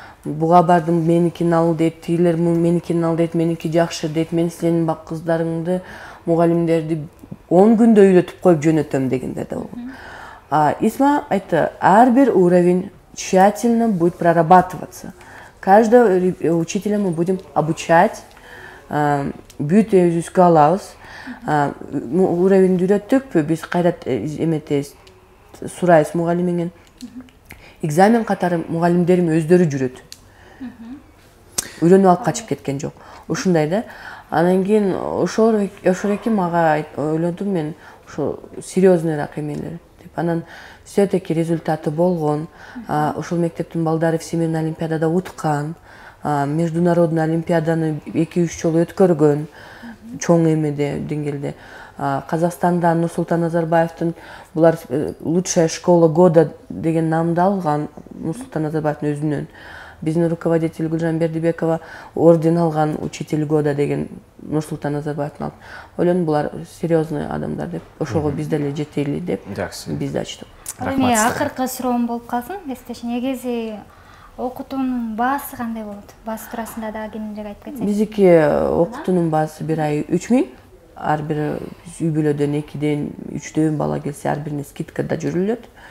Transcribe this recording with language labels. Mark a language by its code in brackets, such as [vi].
[ky] Буга бардым, меникин ал дейт, тигилер меникин ал дейт, меники жакшы дейт, мен сенин кыздарыңды, мугалимдерди 10 күндө үйрөтүп коюп жөнөтөм дегендер да болгон. ИСМА айтты, ар бир уровень [ru] тщательно будет прорабатываться. Каждого учителя мы будем обучать, [ky] бүт өзүбүзгө алабыз. Уровеньди үйрөттүк, биз кайрат эметебиз, сурайбыз мугалимиңен. Экзамен катары мугалимдерим өздөрү жүрөт. Үйрөнүп алып качып кеткен жок. Ушундай да. Анан кийин ошол эки мага ойлодум мен, ошо серьезныйраак эмелер деп. Анан [ru] все-таки результаты [ky] болгон. Ошол мектептин балдары Всемирный олимпиадада уткан, международный олимпиаданы 2-3 жолу өткөргөн, чоң эмеде, деңгээлде. Казакстанда Нурсултан Назарбаевдин булар [ru] лучшая школа года [ky] деген наамды алган, Нурсултан Назарбаевдин өзүнөн. биздин руководитель Гүлжан Бердибекова орден алган [ru] учитель года [ky] деген Нурсултан Назарбаевдин алып. Ойлондум булар серьезный адамдар деп, ошого биз деле жетели деп. Жакшы. Бизди ачтык. Ал эми акыркы суроом болуп калсын. Эстеш негизи окутуунун баасы кандай болот? Баасы туурасында дагы кененирээк айтып кетсеңиз. Биздики окутуунун баасы бир ай 3000. Ар бир үй бүлөдөн 2ден 3дөн бала келсе ар бирине скидкада жүрүлөт.